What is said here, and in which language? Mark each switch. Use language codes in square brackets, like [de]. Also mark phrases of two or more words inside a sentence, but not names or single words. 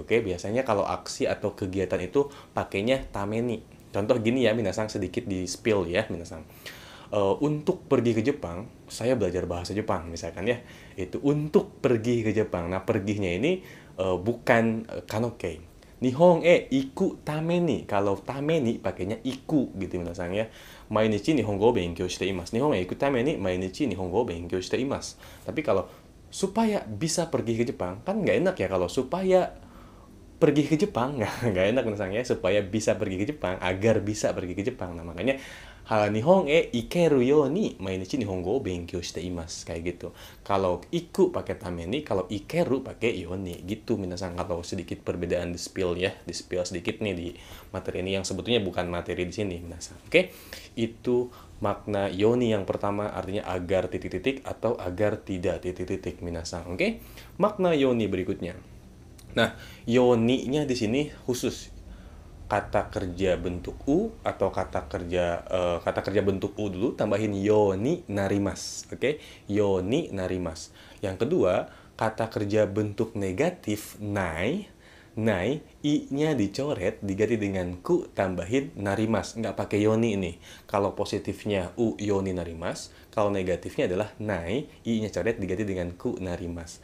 [id] Biasanya kalau aksi atau kegiatan itu pakainya tameni. Contoh gini ya minasang, sedikit di spill ya minasang. Untuk pergi ke Jepang, saya belajar bahasa Jepang misalkan ya. Itu untuk pergi ke Jepang. Nah, perginya ini bukan kanoke. [ja] 日本行くために. [id] Kalau tameni pakainya iku gitu minasang ya. [ja] 毎日日本語勉強しています。日本行くために毎日日本語勉強しています. [id] Tapi kalau supaya bisa pergi ke Jepang, kan nggak enak ya kalau supaya pergi ke Jepang, nggak enak misalnya, supaya bisa pergi ke Jepang, agar bisa pergi ke Jepang. Nah, makanya [ja] 日本行けるように毎日日本語勉強しています [id] kayak gitu. Kalau iku pakai tameni, kalau ikeru pakai yoni gitu minasang. Kalau sedikit perbedaan di spill ya, di spill sedikit nih di materi ini yang sebetulnya bukan materi di sini minasang. Itu makna yoni yang pertama, artinya agar titik-titik atau agar tidak titik-titik minasang. Makna yoni berikutnya. Nah, yoni-nya di sini khusus kata kerja bentuk u atau kata kerja bentuk u dulu tambahin [ja] ようになります. ようになります. [id] Yang kedua, kata kerja bentuk negatif nai. Nai, i-nya dicoret diganti dengan ku tambahin narimas. Nggak pakai yoni ini. Kalau positifnya [ja] うようになります, [id] kalau negatifnya adalah nai, i-nya coret diganti dengan [ja] くなります.